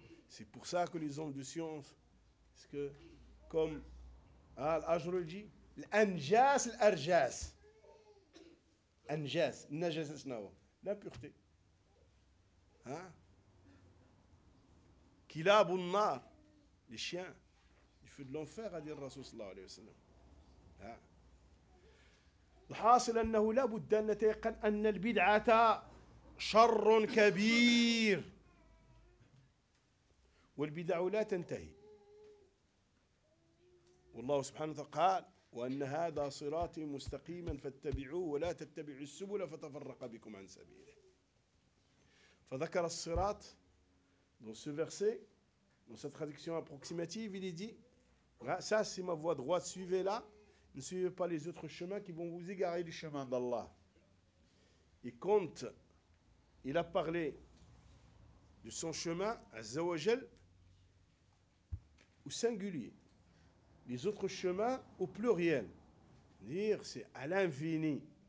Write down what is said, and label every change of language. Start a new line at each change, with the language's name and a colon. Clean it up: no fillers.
French: C'est pour ça que les hommes de science, parce que, comme Al-Ajroul dit, l'anjas, l'arjas. Anjas, najas, nawa. L'impureté. Hein?
Arabic: Kilab ou nar,
French: les chiens, du feu de l'enfer, a dit le Rasoul sallallahu alayhi wa sallam.
Arabic: الحاصل أنه لا بد أن نتيقن أن البدعة شر كبير والبدع لا تنتهي والله سبحانه وتعالى قال وأن هذا صراطي مستقيما فاتبعوه ولا تتبعوا السبل فتفرق بكم عن سبيله فذكر الصراط
French: dans ce verset dans cette traduction approximative il est dit ça c'est ma voie droite suivez là. Ne suivez pas les autres chemins qui vont vous égarer du chemin d'Allah. Et quand il a parlé de son chemin, Azza wa Jal, au singulier, les autres chemins au pluriel, dire c'est à l'infini.